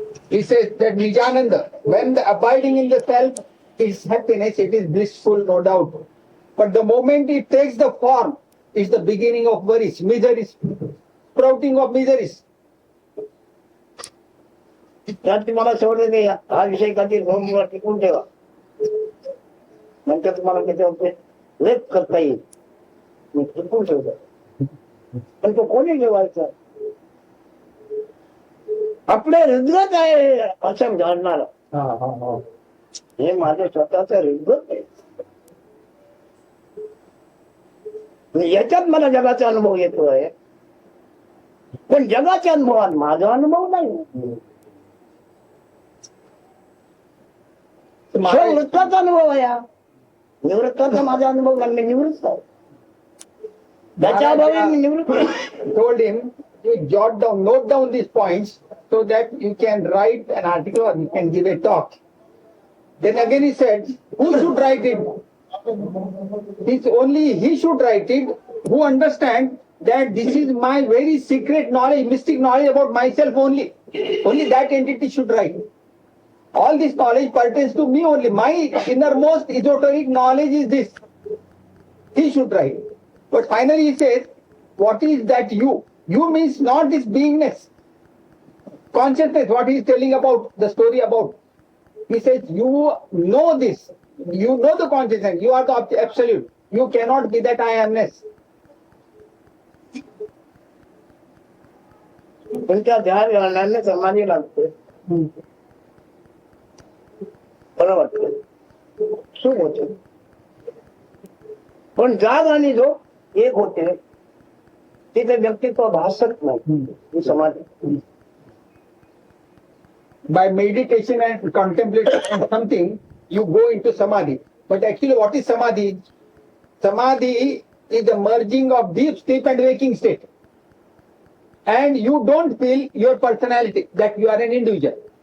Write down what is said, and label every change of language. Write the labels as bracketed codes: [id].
[en] He says that Nijananda, when the abiding in the self is happiness, it is blissful, no doubt. But the moment it takes the form, is the beginning of worries, miseries, sprouting of miseries. [mr] त्यात तुम्हाला सोडलं नाही. हा विषय कधी नोंदीवर टिकून ठेवा, नंतर तुम्हाला त्याच्यावर लेप करता येईल. मी टिकून ठेवतो, पण तो कोणी ठेवायचा. आपले हृदगत आहे असं जाणणार. हे माझं स्वतःच हृदगत आहे. याच्यात मला जगाचा अनुभव येतोय, पण जगाच्या अनुभवात माझा अनुभव नाही. वृत्ताचा अनुभव आहे. निवृत्ताचा माझा अनुभव नाही. मी निवृत्त आहे. त्याच्या अभावी मी निवृत्त आहे. [en] Told him, you jot down, note down these points so that you can write an article or you can give a talk. Then again he said, who should write it? It's only he should write it who understand that this is my very secret knowledge, mystic knowledge about myself only. Only that entity should write. All this knowledge pertains to me only. My innermost esoteric knowledge is this. He should write. But finally he says, what is that you? You means not this beingness. Consciousness, what he is telling about, the story about. He says, you know this. You know the consciousness. You are the absolute. You cannot be that I amness. [mr] पण त्या ध्यान घालण्याने समाधी लागते. बरं वाटतं, सुख होते. पण जाग आणि झोप एक होते, तिथे व्यक्तित्व भासत नाही. ही समाधी. [en] By meditation and contemplation on something, you go into samadhi. But actually, what is samadhi? Samadhi is the merging of deep sleep and waking state. And you don't feel your personality, that you are an individual.